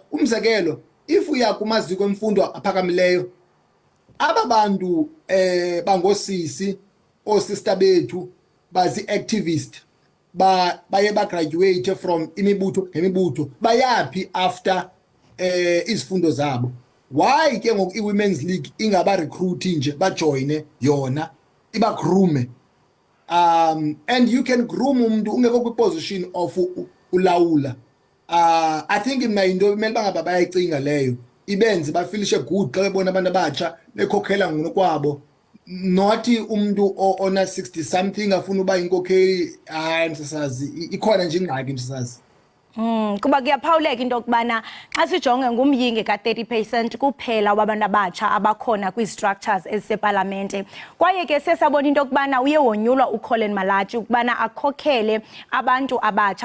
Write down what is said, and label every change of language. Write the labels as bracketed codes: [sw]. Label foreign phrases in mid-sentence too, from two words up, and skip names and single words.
[xh] Umzekelo, if uya kumaziko emfundo aphakamileyo, aba bantu bangosisi oosister bethu bazi-activist baye bagraduate from imibutho ngemibutho, bayaphi after izifundo zabo? Why ke ngoku i- [en] women's league [xh] ingaba recruiti nje bajoyine yona ibagroome? [en] And you can groom [xh] umuntu ungekho [en] kwi-position of ulawula. I think [xh] mna into imele bangaba bayayicinga leyo, ibenze bafilishe good xa bebona abantu abatsha bekhokhela ngokwabo, not umuntu ona 60 something afuna uba inkokheli. Hayi msasazi, ikhona nje ingxaki msasazi. Kuba kuyaphawuleka into yokubana xa sijonge ngumyinge ka-30% kuphela wabantu abatsha abakhona kwii-structures ezisepalamente, kwaye ke sesabona into yokubana uye wonyulwa uColin Malatji ukubana akhokhele abantu abatsha.